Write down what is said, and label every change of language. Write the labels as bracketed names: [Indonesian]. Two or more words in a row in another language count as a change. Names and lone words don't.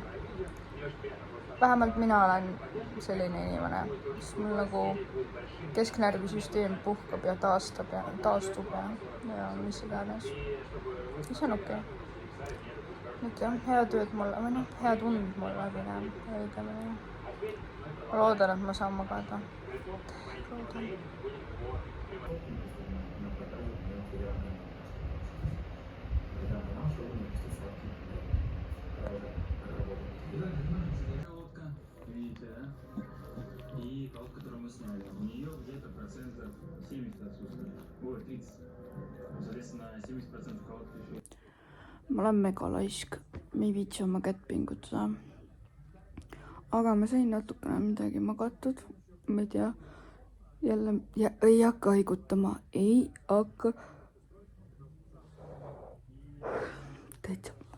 [Estonian] Vähemalt mina olen selline inimene, siis mul nagu kesknärvisüsteem puhkab ja taastub ja mis iganes. See on okei. Nüüd jah, head ööd mulle, või noh, head und mulle pigem, õigemini. Ma loodan, et ma saan magada. Loodan. [Russian] И палку, которую мы сняли, у нее где-то процентов 70 отсутствует. Ой, 30. Соответственно, 70% калорий еще. [Estonian] Ma olen mega laisk, ma ei viitsi oma kätt pingutada. Aga ma sain natukene midagi magatud, ma ei tea, jälle ei hakka haigutama, ei hakka. Täitsa.